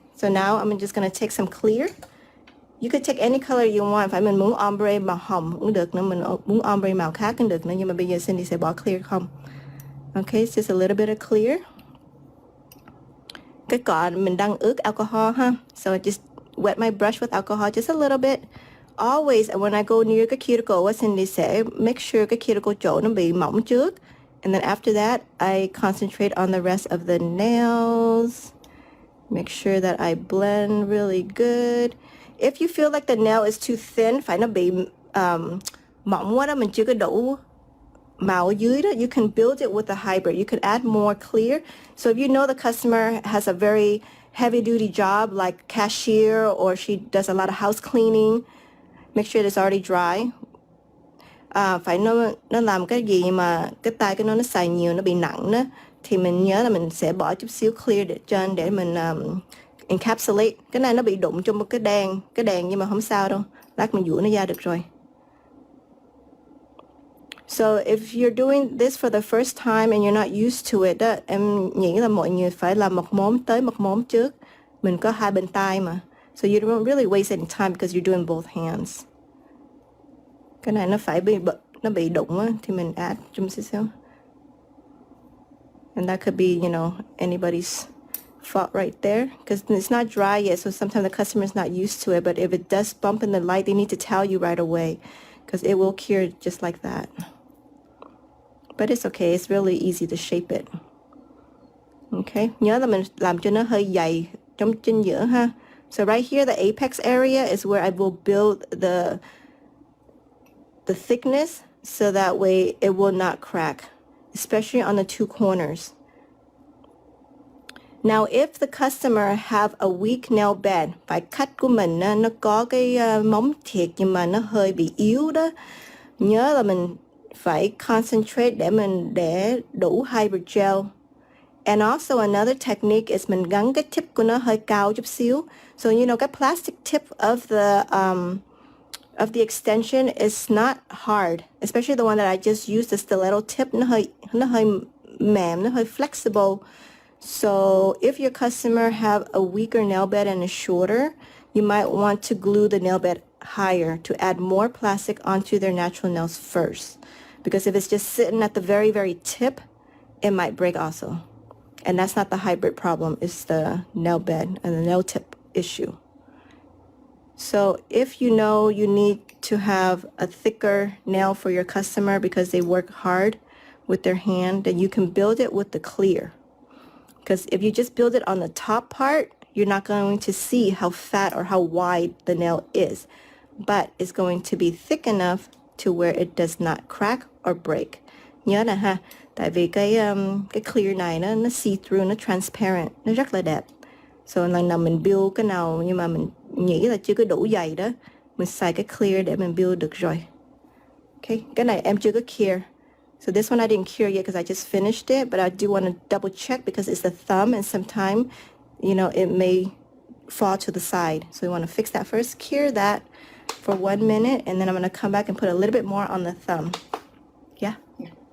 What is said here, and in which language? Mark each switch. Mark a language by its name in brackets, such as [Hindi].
[English] So now I'm just gonna take some clear. You could take any color you want. [Vietnamese] Phải mình muốn ombre màu hồng cũng được nữa, mình muốn ombre màu khác cũng được nữa, nhưng mà bây giờ Cindy sẽ bỏ clear không. [English] Okay, it's just a little bit of clear. [Vietnamese] Cái cọ mình đang ướt alcohol ha. [English] So I just wet my brush with alcohol just a little bit. Always when I go near cái cuticle, Cindy sẽ make sure cái cuticle [Vietnamese] chỗ nó bị mỏng trước. [English] And then after that, I concentrate on the rest of the nails. Make sure that I blend really good. If you feel like the nail is too thin, [Vietnamese] phải nó bị mỏng quá đó, mình chưa có đủ màu ở dưới đó, [English] you can build it with a hybrid. You can add more clear. So if you know the customer has a very heavy duty job like cashier, or she does a lot of house cleaning, make sure it's already dry. [Vietnamese] Phải nó làm cái gì mà cái tay cái nó xài nhiều, nó bị nặng đó, thì mình nhớ là mình sẽ bỏ chút xíu clear để trên để mình encapsulate. Cái này nó bị đụng trong một cái đèn nhưng mà không sao đâu, lát mình dũa nó ra được rồi. [English] So if you're doing this for the first time and you're not used to it đó, [Vietnamese] em nghĩ là mọi người phải làm một móng trước. Mình có hai bên tay mà. [English] So you don't really waste any time because you're doing both hands. [Vietnamese] Cái này nó bị đụng á, thì mình add chút xíu. [English] And that could be, you know, anybody's fault right there, because it's not dry yet, so sometimes the customer is not used to it. But if it does bump in the light, they need to tell you right away, because it will cure just like that. But it's okay, it's really easy to shape it. [Vietnamese] Okay, nhớ là mình làm cho nó hơi dày trong chính giữa ha. [English] So right here, the apex area is where I will build the thickness, so that way it will not crack, especially on the two corners. Now, if the customer have a weak nail bed, [Vietnamese] phải cắt của mình nó có cái móng thiệt nhưng mà nó hơi bị yếu đó, nhớ là mình phải concentrate để mình để đủ hybrid gel. [English] And also another technique is [Vietnamese] mình gắn cái tip của nó hơi cao chút xíu. [English] So you know, cái plastic tip of the extension is not hard, especially the one that I just used, the stiletto tip. [Vietnamese] Nó hơi mềm, nó hơi flexible. [English] So if your customer have a weaker nail bed and is shorter, you might want to glue the nail bed higher to add more plastic onto their natural nails first. Because if it's just sitting at the very, very tip, it might break also. And that's not the hybrid problem, it's the nail bed and the nail tip issue. So if you know you need to have a thicker nail for your customer because they work hard with their hand, then you can build it with the clear. Because if you just build it on the top part, you're not going to see how fat or how wide the nail is. But it's going to be thick enough to where it does not crack or break. [Vietnamese] Nhớ nè ha, tại vì cái clear này nó see-through, nó transparent, nó rất là đẹp. So lần nào mình build cái nào nhưng mà mình nghĩ là chưa có đủ dày đó, mình xài cái clear để mình build được rồi. Okay, cái này em chưa có cure. [English] So this one I didn't cure yet because I just finished it, but I do want to double check because it's the thumb and sometimes, you know, it may fall to the side. So we want to fix that first, cure that for 1 minute, and then I'm going to come back and put a little bit more on the thumb. Yeah? Yeah.